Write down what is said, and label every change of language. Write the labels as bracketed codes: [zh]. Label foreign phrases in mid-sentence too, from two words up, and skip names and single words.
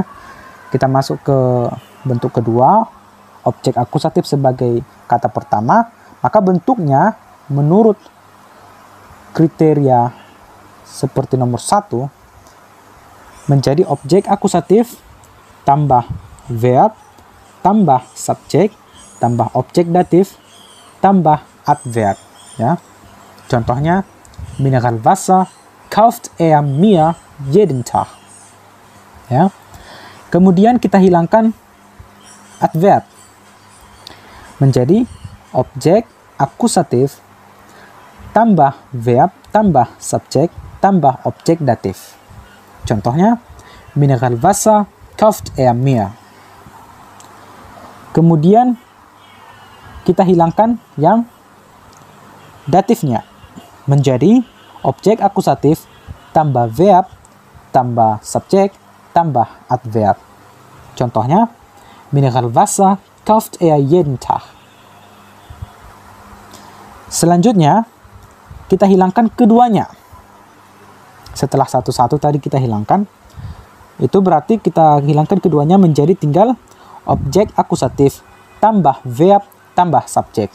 [id] Kita masuk ke bentuk kedua, objek akusatif sebagai kata pertama, maka bentuknya menurut kriteria seperti nomor 1 menjadi objek akusatif tambah verb tambah subjek tambah objek datif tambah adverb. Ya. Contohnya, [de] Mineralwasser kauft er mir jeden Tag. [id] Ya. Kemudian kita hilangkan adverb menjadi objek akusatif tambah verb tambah subjek tambah objek datif. Contohnya, [de] Mineralwasser kauft er mir. [id] Kemudian kita hilangkan yang datifnya menjadi objek akusatif tambah verb tambah subjek tambah adverb. Contohnya, [de] Mineralwasser kauft er jeden Tag. [id] Selanjutnya, kita hilangkan keduanya. Setelah satu-satu tadi kita hilangkan, itu berarti kita hilangkan keduanya menjadi tinggal objek akusatif tambah verb tambah subjek.